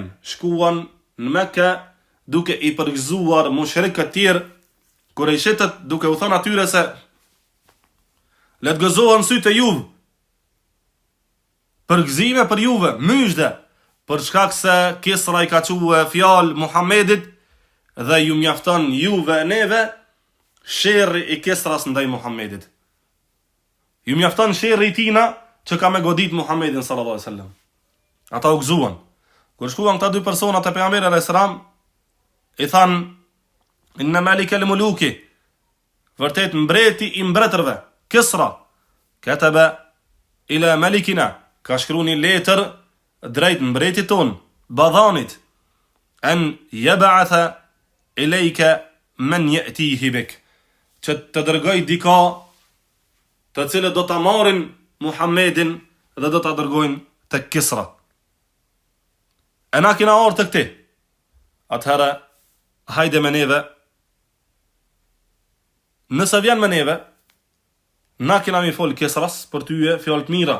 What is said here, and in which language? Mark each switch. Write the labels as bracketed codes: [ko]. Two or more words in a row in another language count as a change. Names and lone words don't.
[sq] Shkuan në Mekë duke i përgëzuar mushrikët tjerë, Kurejshitët, duke u thënë atyre se le të gëzohen sytë e juve, përgëzime për juve, myshde, për shkak se Kisra i ka thue fjalë Muhammedit dhe ju mjafton juve e neve sherri i Kisras ndaj Muhammedit. Ju mjafton sherri i tina që ka me godit Muhammedin [ar] صلى الله عليه وسلم. [sq] Ata u gëzuan. Kur shkuan këta 2 persona te pejgamberi [ar] عليه السلام, [sq] i than, [ar] إن ملك الملوك, [sq] vërtet mbreti i mbretërve, Kisra, [ar] كتب إلى ملكنا, [sq] ka shkruar një letër drejt mbretit ton, Badhanit, [ar] أن يبعث إليك من يأتيه بك, [sq] që të dërgoj dika të cilët do ta marrin Muhammedin dhe do ta dërgojnë te Kisra. E na kena ardhur tek ti. Atëherë hajde me neve. Nëse vjen me neve, na kena mi fol Kisras për tyje fjalë të mira.